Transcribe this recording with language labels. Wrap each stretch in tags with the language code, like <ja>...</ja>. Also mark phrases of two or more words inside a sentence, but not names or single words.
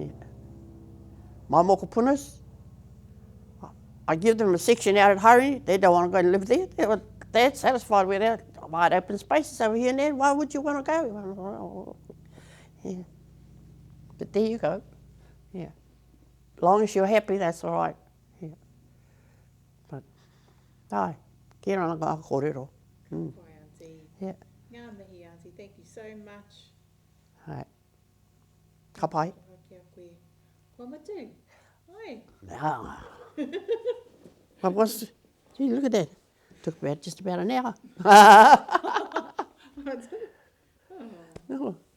<en>My mokopunas, I give them a section out at Haringi. They don't want to go and live there. They're satisfied with their wide open spaces over here and there. Why would you want to go? Yeah. But there you go. Yeah. As long as you're happy, that's all right. Yeah. But,</en> <mi>kia ora ngā kōrero.</mi> <en>Kai, Auntie. Yeah.</en> <mi>Ngā mihi, Auntie.</mi> <en>Thank you so much. Right.</en> <mi>Ka pai. Kia koe. Kua matu. Oi.</mi> <en>Ah. What was? Gee, look at that. Took about just about an hour. Oh. No.</en>